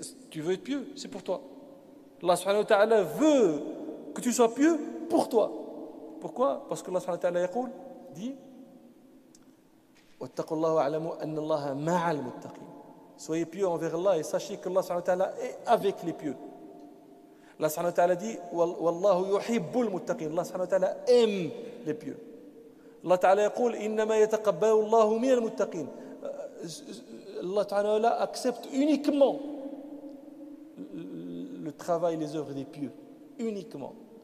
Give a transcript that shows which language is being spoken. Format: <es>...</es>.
<fr>Tu veux être pieux, c'est pour toi. Allah subhanahu wa ta'ala veut que tu sois pieux pour toi. Pourquoi? Parce que</fr> <ar>Allah subhanahu wa ta'ala yaqul,</ar> <fr>dit</fr> <ar>وَاتَّقُوا اللَّهُ وَعْلَمُوا أَنَّ اللَّهَ مَعَ الْمُتَّقِينَ.</ar> <fr>Soyez pieux envers Allah et sachez que Allah subhanahu wa ta'ala est avec les pieux.</fr> <ar>Allah subhanahu wa ta'ala</ar> <fr>dit</fr> <ar>وَاللَّهُ يُحِبُّ الْمُتَّقِينَ.</ar> <fr>Allah subhanahu wa ta'ala aime les pieux.</fr> <ar>Allah ta'ala yaqul إِنَّمَا يَتَقَبَّلُ اللَّهُ مِنَ الْمُتَّقِينَ.</ar> <fr>Allah ta'ala accepte uniquement le travail et les œuvres des pieux, uniquement.</fr>